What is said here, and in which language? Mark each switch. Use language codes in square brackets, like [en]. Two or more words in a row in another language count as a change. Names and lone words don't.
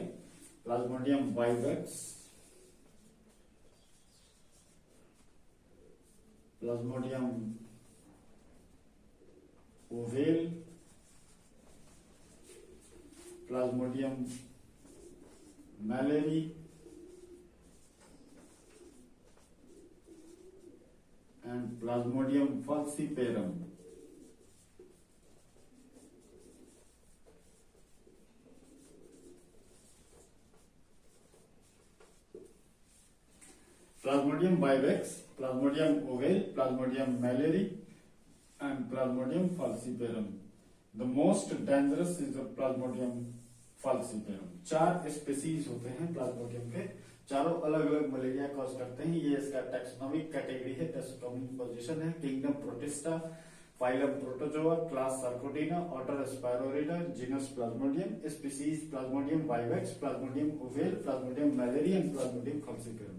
[en] Plasmodium vivax, Plasmodium ovale, Plasmodium malari and Plasmodium falciparum. Plasmodium vivax, Plasmodium ovale, Plasmodium malari and Plasmodium falciparum. The most dangerous is the Plasmodium falciparum। [hi] 4 स्पीसीज होते हैं प्लाज्मोडियम के, चारों अलग अलग [en] malaria cause [hi] करते हैं। ये इसका [en] taxonomic category [hi] है, [en] taxonomic position [hi] है, [en] Kingdom Protista, Phylum Protozoa, Class Sarcodina, Order Spirorida, Genus Plasmodium, Species Plasmodium vivax, Plasmodium ovale, Plasmodium malari and Plasmodium falciparum.